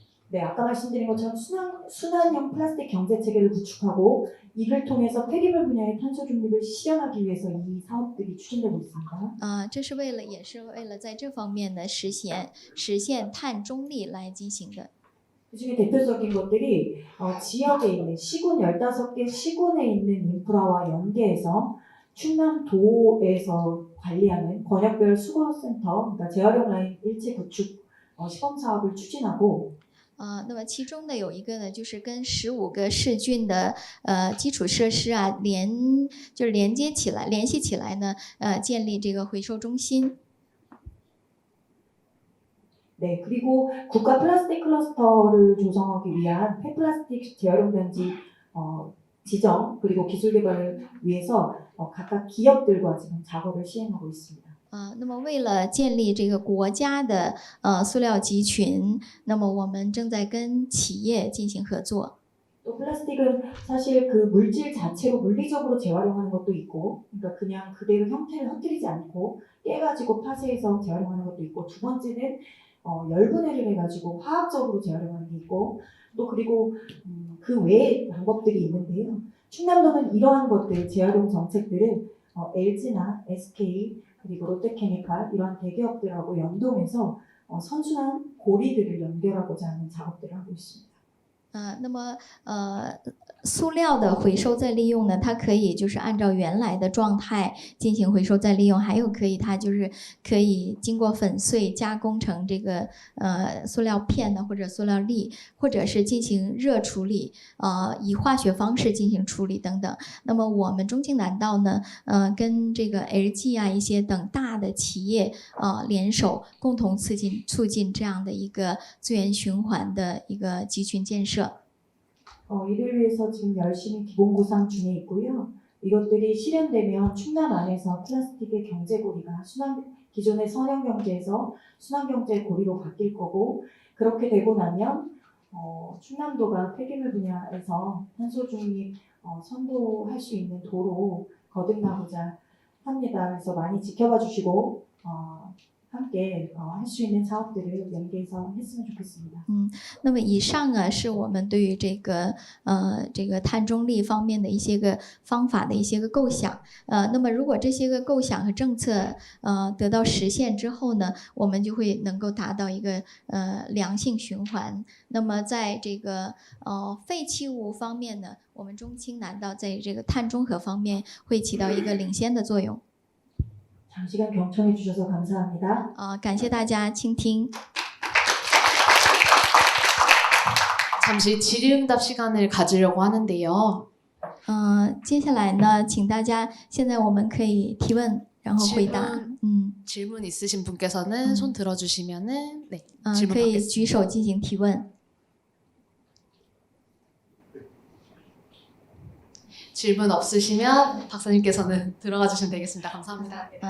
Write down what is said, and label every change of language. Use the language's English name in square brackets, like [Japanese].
[Korean] 네, 아까 말씀드린 것처럼 순환형 플라스틱 경제 체계를 구축하고 이를 통해서 폐기물 분야의 탄소 중립을 실현하기 위해서 이 사업들이 추진되고 있습니다. [Chinese] 这是也是为了在这方面呢实现碳中立来进行的。 [Korean] 그중에 대표적인 것들이 지역에 있는 시군 15개 시군에 있는 인프라와 연계해서 충남도에서 관리하는 권역별 수거센터, 그러니까 재활용 라인 일체 구축 시범 사업을 추진하고 [Chinese] 那么其中呢有一个呢，就是跟15个市郡的基础设施啊联系起来呢，建立这个回收中心。 [Korean] 네, 그리고 국가 플라스틱 클러스터를 조성하기 위한 폐플라스틱 재활용 단지 지정 그리고 기술 개발을 위해서 각각 기업들과 지금 작업을 시행하고 있습니다. [Chinese] 那么为了建立这个国家的塑料集群，那么我们正在跟企业进行合作。 [Korean] 또 플라스틱은 사실 그 물질 자체로 물리적으로 재활용하는 것도 있고, 그러니까 그냥 그대로 형태를 흐트리지 않고 깨가지고 파쇄해서 재활용하는 것도 있고, 두 번째는 열분해를 해가지고 화학적으로 재활용하는 게 있고, 또 그리고 그 외의 방법들이 있는데요. 충남도는 이러한 것들 재활용 정책들을 LG나 SK 그리고 롯데케미칼 이러한 대기업들하고 연동해서 선순환 고리들을 연결하고자 하는 작업들을 하고 있습니다. [Chinese] 那么塑料的回收再利用呢，它可以就是按照原来的状态进行回收再利用，还有它就是可以经过粉碎加工成这个塑料片呢，或者塑料粒，或者是进行热处理，以化学方式进行处理等等。那么我们中青南道呢，跟这个 LG 啊一些等大的企业联手，共同促进这样的一个资源循环的一个集群建设。 [Korean] 이를 위해서 지금 열심히 기본 구상 중에 있고요. 이것들이 실현되면 충남 안에서 플라스틱의 경제고리가 기존의 선형 경제에서 순환 경제 고리로 바뀔 거고, 그렇게 되고 나면 충남도가 폐기물 분야에서 탄소 중립 선도할 수 있는 도로 거듭나고자 합니다. 그래서 많이 지켜봐 주시고 함께 할 수 있는 사업들을 연계해서 했으면 좋겠습니다. [Chinese] 那么以上呢是我们对于这个碳中立方面的一些个方法的一些个构想。那么如果这些个构想和政策得到实现之后呢，我们就会能够达到一个良性循环。那么在这个废弃物方面呢，我们中青南道在这个碳中和方面会起到一个领先的作用。 [Korean] 장시간 경청해 주셔서 감사합니다. [Chinese] 感谢大家倾听。 [Korean] 잠시 질의응답 시간을 가지려고 하는데요. [Chinese] 接下来呢，请大家现在我们可以提问，然后回答。 [Korean] 질문 있으신 분께서는 손 들어주시면은 네, 질문 [Chinese] 可以 [Korean] 받겠습니다. [Chinese] 举手进行提问。 [Korean] 질문 없으시면 박사님께서는 들어가 주시면 되겠습니다. 감사합니다.